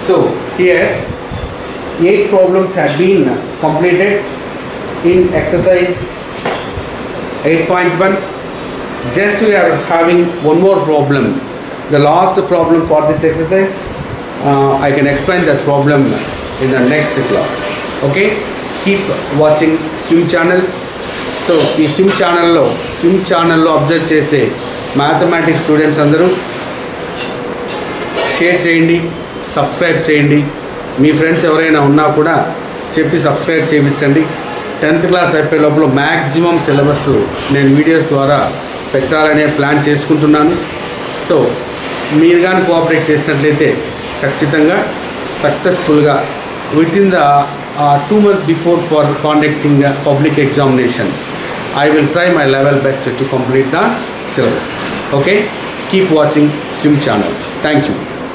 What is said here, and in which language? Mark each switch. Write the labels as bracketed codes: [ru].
[en] So here 8 problems have been completed in exercise 8.1. Just we are having one more problem, the last problem for this exercise. I can explain that problem in the next class. Okay, keep watching S.V.I.M channel. [te] So ఈ S.V.I.M channel observe చేసే mathematics students అందరూ share చేయండి, subscribe చేయండి. మీ friends ఎవరైనా ఉన్నా కూడా చెప్పి subscribe చేయించండి. 10th క్లాస్ అయిపోయే లోపల మ్యాక్సిమం సిలబస్ నేను వీడియోస్ ద్వారా పెట్టాలనే ప్లాన్ చేసుకుంటున్నాను. సో మీరు కానీ కోఆపరేట్ చేసినట్లయితే ఖచ్చితంగా సక్సెస్ఫుల్గా [en] With in the 2 months before for conducting a public examination, I will try my level best to complete the syllabus. Okay, keep watching S.V.I.M channel. Thank you.